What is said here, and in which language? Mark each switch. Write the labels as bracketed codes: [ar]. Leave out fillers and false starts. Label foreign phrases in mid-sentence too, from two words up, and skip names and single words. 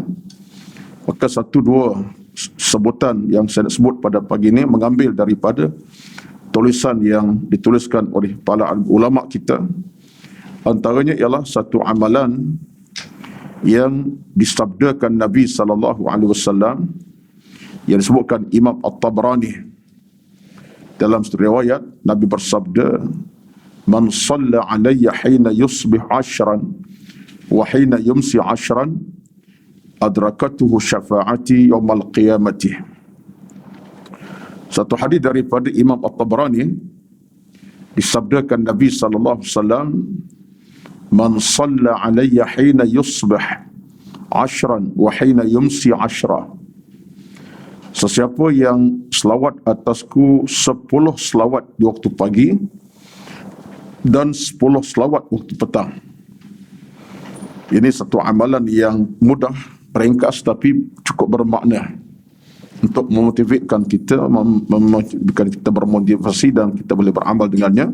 [ms] Maka satu dua sebutan yang saya nak sebut pada pagi ini mengambil daripada tulisan yang dituliskan oleh para ulama kita. Antaranya ialah satu amalan yang disabdakan Nabi SAW yang disebutkan Imam At-Tabrani. Dalam satu riwayat, Nabi bersabda, [ar] "من صلى علي حين يصبح عشرا وحين يمسي عشرا أدركته شفاعتي يوم القيامة." [ms] Satu hadis daripada Imam At-Tabrani disabdakan Nabi SAW, [ar] "من صلى علي حين يصبح عشرا وحين يمسي عشرا." [ms] Sesiapa yang selawat atasku 10 selawat di waktu pagi dan 10 selawat waktu petang. Ini satu amalan yang mudah, ringkas tapi cukup bermakna untuk memotivasikan kita, memberikan kita bermotivasi dan kita boleh beramal dengannya.